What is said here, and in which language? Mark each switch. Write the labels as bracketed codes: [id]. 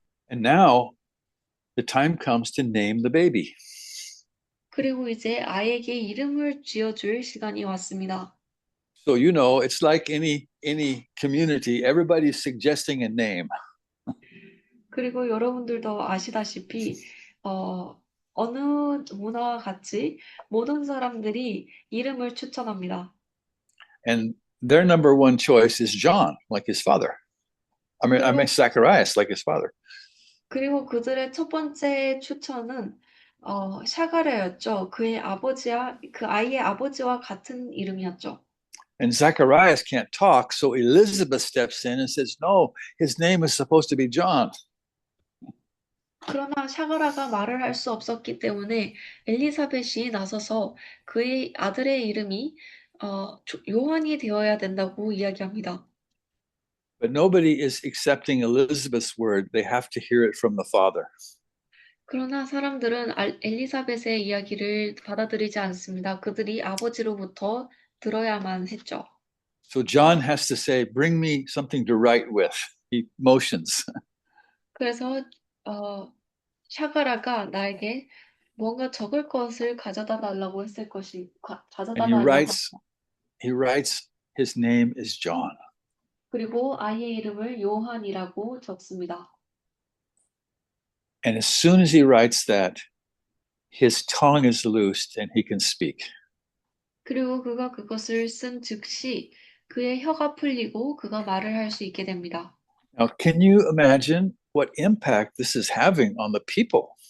[en] And now the time comes to name the baby. [ko] 그리고 이제 아이에게 이름을 지어줄 시간이 왔습니다. [en] So you know, it's like any community, everybody's suggesting a name. [ko] 그리고 여러분들도 아시다시피 어느 문화와 같이 모든 사람들이 이름을 추천합니다. [en] And their number one choice is John, like his father. I mean Zacharias, like his father. [ko] 그리고 그들의 첫 번째 추천은 샤가랴였죠. 그 아이의 아버지와 같은 이름이었죠. [en] And Zacharias can't talk, so Elizabeth steps in and says, no, his name is supposed to be John. [ko] 그러나 샤가라가 말을 할 수 없었기 때문에 엘리사벳이 나서서 그의 아들의 이름이 요한이 되어야 된다고 이야기합니다. [en] But nobody is accepting Elizabeth's word. They have to hear it from the Father. [ko] 그러나 사람들은 엘리사벳의 이야기를 받아들이지 않습니다. 그들이 아버지로부터 들어야만 했죠. [en] So John has to say, bring me something to write with. He motions. [ko] 그래서 샤가라가 나에게 뭔가 적을 것을 가져다 달라고 했을 것이 가져다 [en] And he [ko] 달라고 [en] writes, [ko] 합니다. [en] he writes, his name is John. [ko] 그리고 아이의 이름을 요한이라고 적습니다. [en] And as soon as he writes that, his tongue is loosed and he can speak. [ko] 그리고 그가 그것을 쓴 즉시 그의 혀가 풀리고 그가 말을 할 수 있게 됩니다. [en] Now, can you imagine what impact this is having on the people?